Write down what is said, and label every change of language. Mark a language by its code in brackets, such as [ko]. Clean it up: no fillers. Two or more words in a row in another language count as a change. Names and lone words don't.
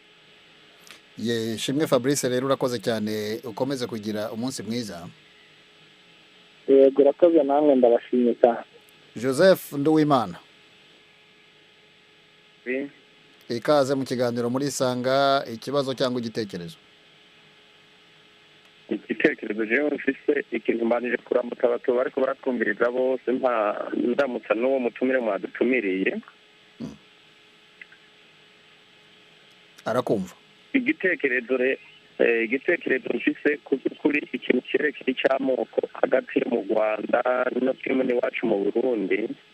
[rw] Shimwe Fabrice, rero urakoze cyane, ukomeze kugira umunsi mwiza. Yego, urakoze namwe, ndabashimye cyane. Joseph Nduwimana. Ikaze mu kiganiro muri Sanga. Ikibazo cyangwa igitekerezo? [rn] Igitekerezo jewe mfise, ikintu mbanije kuramutsa abato bariko baratwumviriza bose, ndamutsa n'uwo mutumire mwadutumiriye. Arakumva. Igitekerezo mfise kuri ikintu cyerekeye cy'amoko hagati mu Rwanda no kimwe n'iwacu mu Burundi.